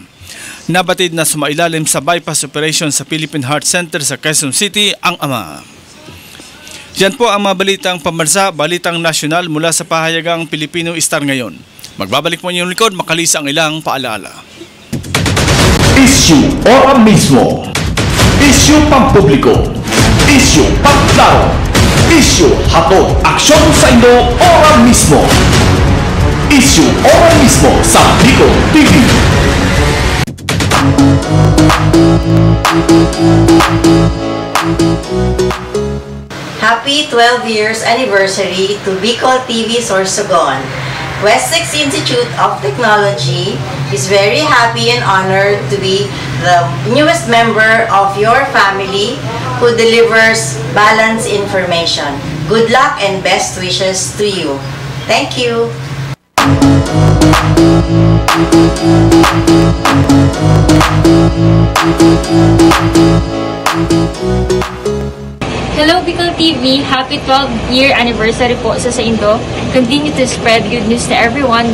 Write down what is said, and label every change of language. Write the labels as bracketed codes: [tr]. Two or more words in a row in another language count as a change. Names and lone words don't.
[tl] Nabatid na sumailalim sa bypass operation sa Philippine Heart Center sa Quezon City ang ama. Yan po ang mga balitang pambansa, balitang nasyonal mula sa pahayagang Pilipino Star ngayon. Magbabalik po niyong likod, makalis ang ilang paalaala. [bik] Issue ora mismo. Issue pampubliko. Issue pagklaro. Issue hatod aksyon sa inyo ora mismo. Issue ora mismo sa Bicol TV. [en] Happy 12 years anniversary to Bicol TV Sorsogon. Wessex Institute of Technology is very happy and honored to be the newest member of your family who delivers balanced information. Good luck and best wishes to you. Thank you. Hello Bicol TV! Happy 12-year anniversary [tl] po sa [en] Indo. Continue to spread good news to everyone.